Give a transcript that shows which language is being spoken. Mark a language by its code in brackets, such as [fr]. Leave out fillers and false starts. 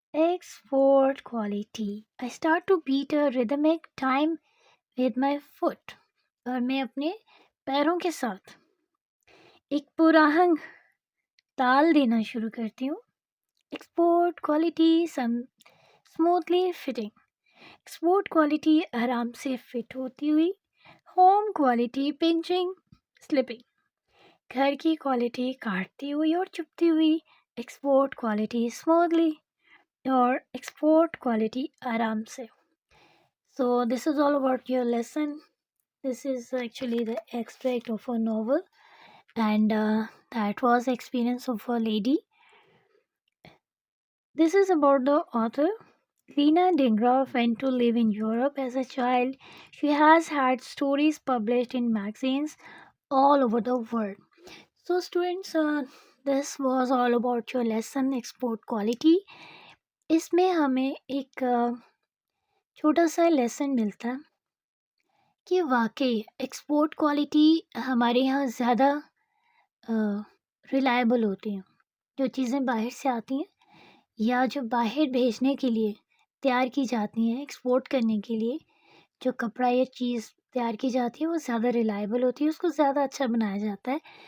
[en] I start to beat a rhythmic time with my foot. [ur] اور میں اپنے پیروں کے ساتھ ایک پرآہنگ تال دینا شروع کرتی ہوں. [en] Export quality smoothly fitting. [ur] Export quality آرام سے فٹ ہوتی ہوئی. [en] Home quality punching slipping. [ur] گھر کی کوالٹی کاٹتی ہوئی اور چپتی ہوئی. [en] export quality smoothly, [ur] اور ایکسپورٹ کوالٹی آرام سے. [en] So this is all about your lesson. This is actually the extract of a novel, and that was the experience of a lady. This is about the author. Lena Dingra went to live in Europe as a child. She has had stories published in magazines all over the world. So students, this was all about your lesson, export quality. [ur] اس میں ہمیں ایک چھوٹا سا lesson ملتا ہے کہ واقعی export quality ہمارے یہاں زیادہ ریلائبل ہوتی ہیں. جو چیزیں باہر سے آتی ہیں یا جو باہر بھیجنے کے لیے تیار کی جاتی ہیں، ایکسپورٹ کرنے کے لیے جو کپڑا یا چیز تیار کی جاتی ہے، وہ زیادہ ریلائبل ہوتی ہے، اس کو زیادہ اچھا بنایا جاتا ہے.